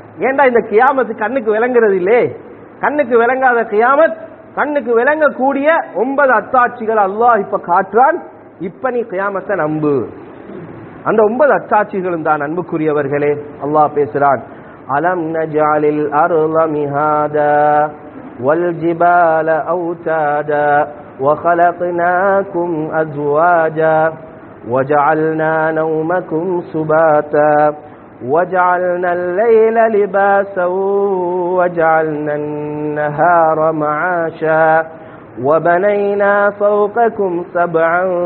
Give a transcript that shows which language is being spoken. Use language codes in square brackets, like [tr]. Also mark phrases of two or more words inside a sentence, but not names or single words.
[ta] ஏண்டா இந்த கியாமத்து கண்ணுக்கு விளங்குறது இல்லே, கண்ணுக்கு விளங்காத கியாமத், கண்ணுக்கு விளங்கக்கூடிய 9 அத்தாட்சிகள் அல்லாஹ் இப்ப காட்டுறான். இப்ப நீ கியாமத்தை நம்பு. அந்த 9 அத்தாட்சிகளும் தான் அன்புக்குரியவர்களே. அல்லாஹ் பேசுறான், [ar] ألم نجعل الأرض مهادا والجبال أوتادا وخلقناكم أزواجا وجعلنا نومكم سباتا وجعلنا الليل لباسا وجعلنا النهار معاشا وبنينا فوقكم 7